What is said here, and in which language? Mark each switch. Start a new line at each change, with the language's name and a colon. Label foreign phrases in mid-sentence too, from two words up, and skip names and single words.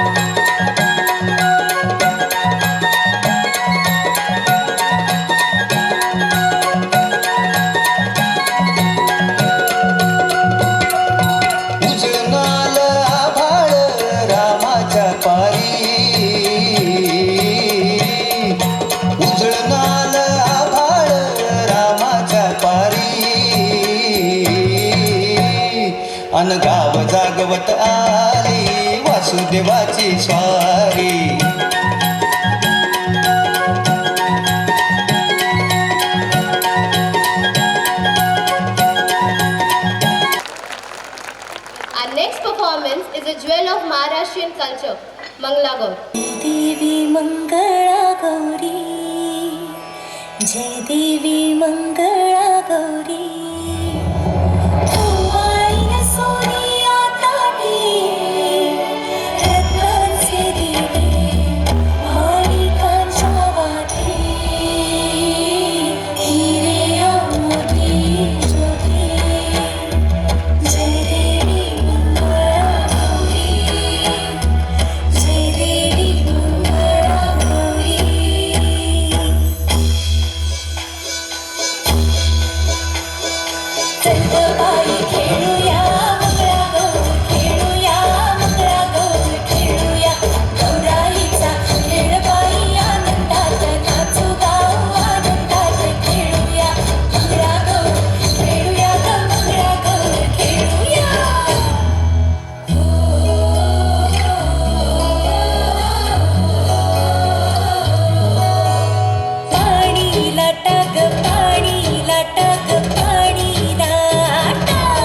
Marathi: उजळणाल आभाळ रामाच्या पारी उजळणाल आभाळ रामाच्या पारी अन गाव जागवत आली वासुदेवाची स्वारी
English: Our next performance is a jewel of Maharashtrian culture, Mangala Gaur.
Marathi: देवी मंगळा गौरी जय देवी मंगळा गौरी ओवाळीन सोनिया ताटी रत्नांचे दिवे माणिकांच्या वाती हिरे मोती ज्योती जय देवी मंगळा गौरी जय देवी मंगळा गौरी चंदबाई खेळूया मंगळा गौर खेळूया मंगळा गौर खेळूया गौराईचा खेळबाई आनंदात नाचू गाऊ आनंदात खेळूया मंगळा गौर खेळूया ग मंगळा गौर खेळूया पाणी लाटा ग पाणी लाटा ग पाणी लाटा